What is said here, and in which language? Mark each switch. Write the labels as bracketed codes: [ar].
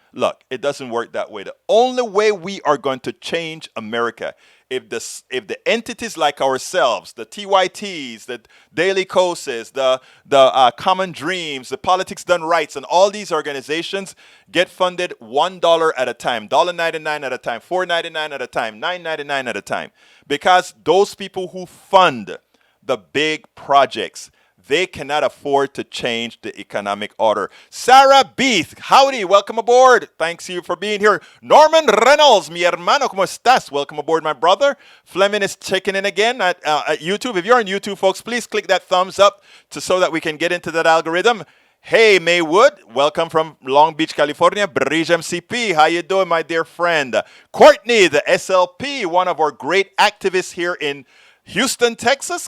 [en] Look, it doesn't work that way. The only way we are going to change America, if the entities like ourselves, the TYTs, the Daily Koses, the Common Dreams, the Politics Done Rights, and all these organizations get funded $1 at a time, $1.99 at a time, $4.99 at a time, $9.99 at a time. Because those people who fund the big projects, They cannot afford to change the economic order. Sarah Beath, howdy, welcome aboard. Thanks you for being here. [es] Norman Reynolds, mi hermano, ¿cómo estás? [en] Welcome aboard, my brother. Fleming is checking in again at YouTube. If you're on YouTube, folks, please click that thumbs up so that we can get into that algorithm. Hey, Maywood, welcome from Long Beach, California. Bridge MCP, how you doing, my dear friend? Courtney, the SLP, one of our great activists here in Houston, Texas.